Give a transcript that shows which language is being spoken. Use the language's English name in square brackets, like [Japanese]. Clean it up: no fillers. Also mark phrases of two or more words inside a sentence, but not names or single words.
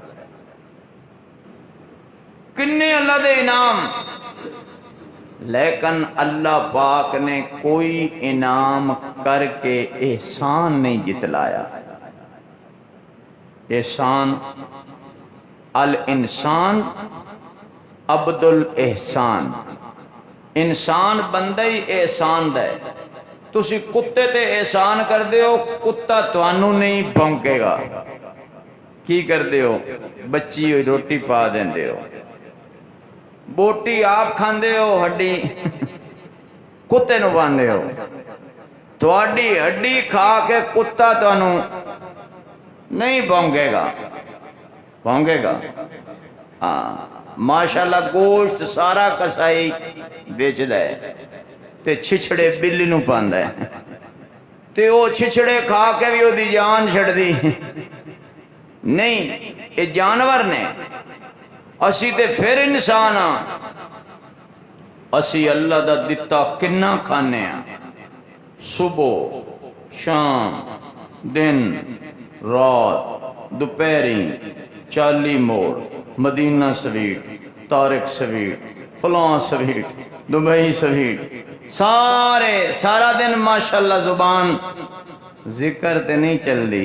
[Punjabi] کنے اللہ دے انعام، لیکن اللہ پاک نے کوئی انعام کر کے احسان نہیں جتلایا۔ احسان، [Arabic] الانسان عبد الاحسان، [Punjabi] انسان بندہ ہی احسان دے، تسی کتے تے احسان کر دے ہو، کتا توانوں نہیں بھونکے گا. کی کر دے ہو؟ بچی ہوئی روٹی پا دیں دے ہو، بوٹی آپ کھاندے ہو، ہڈی کتے نو باندے ہو. تواڈی ہڈی کھا کے کتا توانوں نہیں بھونکے گا. بھونکے گا؟ ہاں ماشاءاللہ گوشت سارا کسائی بیچ دے تے چھچڑے بلی نو پاندا ہے تے او چھچڑے کھا کے بھی او دی جان چھڑ دی. نہیں یہ جانور نے، اسی تے پھر انسان ہاں. اسی اللہ دا دتا کنا کھانے ہیں، صبح شام دن رات دوپہری، 40 موڑ، مدینہ سویٹ، طارق سویٹ، فلاں سویٹ، دبئی سویٹ، سارا دن ماشاءاللہ زبان ذکر تے نہیں چل دی.